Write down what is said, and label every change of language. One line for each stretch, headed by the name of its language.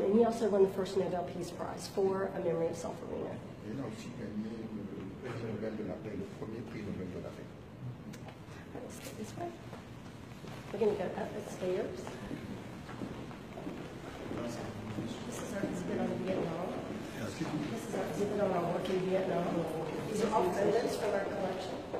English: And he also won the first Nobel Peace Prize for A Memory of Sulfurina.
French: Il a aussi gagné le prix Nobel de la paix, le premier prix Nobel de la paix.
English: Let's go this way. We're going to go up the stairs. This is our exhibit on Vietnam. This is our exhibit on our work in Vietnam. These are all photos from our collection.